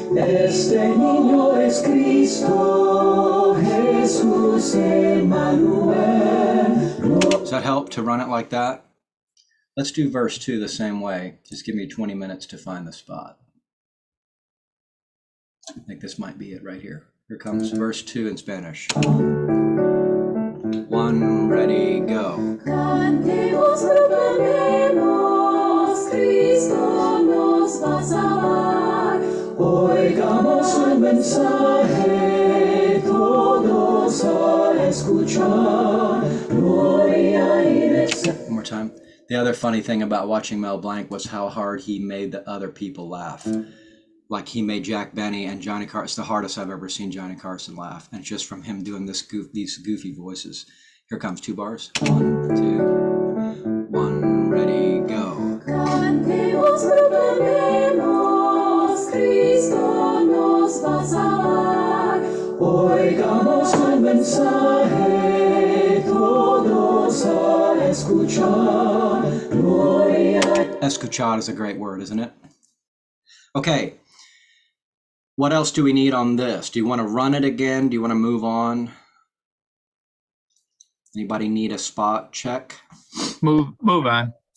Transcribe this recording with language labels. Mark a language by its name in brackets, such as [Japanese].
[Spanish] Este niño es Cristo, Jesús Emmanuel. [English] Does that help to run it like that? Let's do verse 2 the same way. Just give me 20 minutes to find the spot. I think this might be it right here. Here comes verse 2 in Spanish. One, ready, go. [Spanish] Cantemos, proclamemos, Cristo nos va a salvar. Oigamos el mensaje, todos a escuchar. Gloria y [English] One more time. The other funny thing about watching Mel Blanc was how hard he made the other people laugh. Like he made Jack Benny and Johnny Carson. It's the hardest I've ever seen Johnny Carson laugh. And it's just from him doing these goofy voices. Here comes 2 bars. 1, 2, 1, ready, go. [Spanish] Cantemos, proclamemos, Cristo nos va a salvar. Oigamos el mensaje, todos a escuchar. Gloria. [English] Escuchar is a great word, isn't it? Okay. What else do we need on this? Do you want to run it again? Do you want to move on? Anybody need a spot check? Move on.